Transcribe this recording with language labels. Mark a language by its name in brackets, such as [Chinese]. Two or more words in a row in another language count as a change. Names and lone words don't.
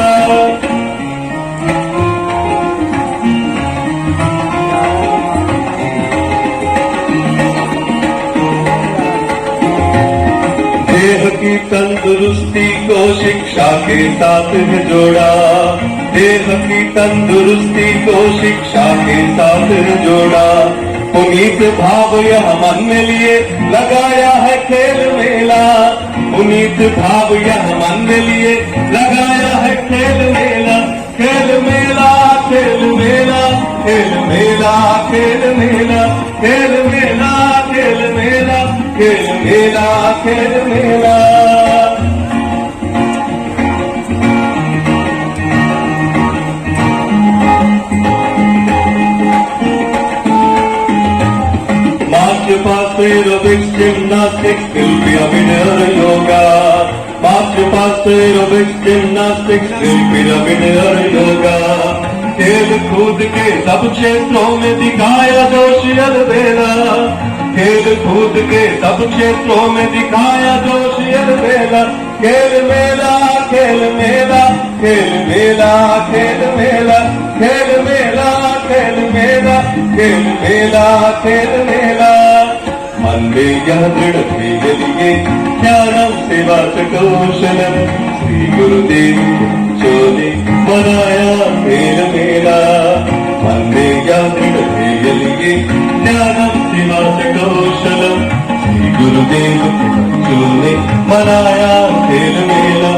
[Hindi] देह की तंदुरुस्ती को शिक्षा के साथ है जोड़ा। देह की तंदुरुस्ती को शिक्षा के साथ है जोड़ा। पुनीत भाव यह मन में लिए लगाया है खेल मेला। पुनीत भाव यह मन में लिए लगाया है खेल मेला। खेल मेला खेल मेला खेल मेला खेल मेला खेल मेला खेल मेला खेल मेला खेल मेला। [English] March past aerobics, gymnastics, will be a winner yoga. March past aerobics, gymnastics, will be a winner yoga. [Hindi] खेल कूद के सब क्षेत्रों में दिखाया जोश अलबेला। खेल कूद के सब क्षेत्रों में दिखाया जोश अलबेला। खेल मेला खेल मेला खेल मेला खेल मेला खेल मेला खेल मेला खेल मेला खेल मेला। मन में यह दृढ़ ध्येय लिए [Sanskrit] ज्ञानम सेवा च कौशलम [Hindi] श्री गुरुदेव बच्चों ने मनाया खेल मेला। मन में यह दृढ़ ध्येय लिए [Sanskrit] ज्ञानम सेवा च कौशलम [Hindi] श्री गुरुदेव बच्चों ने मनाया खेल मेला।